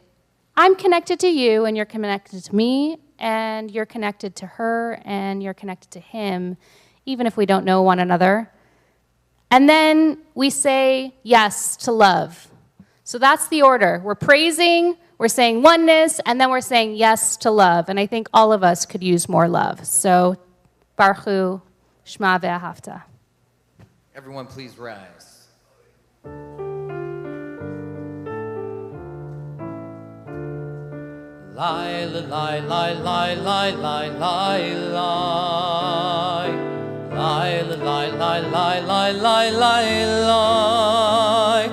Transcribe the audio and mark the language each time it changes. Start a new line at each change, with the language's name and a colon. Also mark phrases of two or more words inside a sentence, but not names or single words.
English: I'm connected to you and you're connected to me and you're connected to her and you're connected to him, even if we don't know one another. And then we say yes to love. So that's the order. We're praising, we're saying oneness, and then we're saying yes to love. And I think all of us could use more love.
Hebrew: So ברוך הוא, שמע ואהבת.
English: Everyone please rise. Lie, lie, lie, lie, lie, lie, lie, lie. Lie, lie, lie, lie, lie, lie, lie, lie.